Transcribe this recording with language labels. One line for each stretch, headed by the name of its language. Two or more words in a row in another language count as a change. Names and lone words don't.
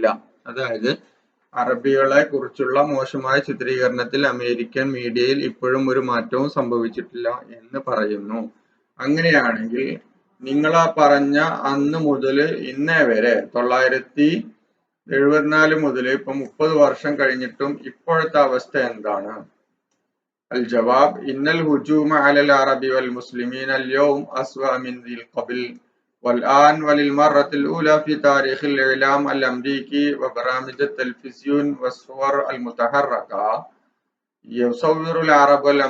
Malayalam: അതായത് അറബികളെ കുറിച്ചുള്ള മോശമായ ചിത്രീകരണത്തിൽ അമേരിക്കൻ മീഡിയയിൽ ഇപ്പോഴും ഒരു മാറ്റവും സംഭവിച്ചിട്ടില്ല എന്ന് പറയുന്നു. അങ്ങനെയാണെങ്കിൽ നിങ്ങളാ പറഞ്ഞ അന്ന് മുതൽ ഇന്നേ വരെ 1974 മുതൽ ഇപ്പൊ 30 വർഷം കഴിഞ്ഞിട്ടും ഇപ്പോഴത്തെ അവസ്ഥ എന്താണ്?
Arabic: الجواب إن الهجوم على العرب والمسلمين اليوم أسوأ من ذي قبل والآن وللمرة الأولى في تاريخ الإعلام الأمريكي وبرامج التلفزيون والصور المتحركة يصور العرب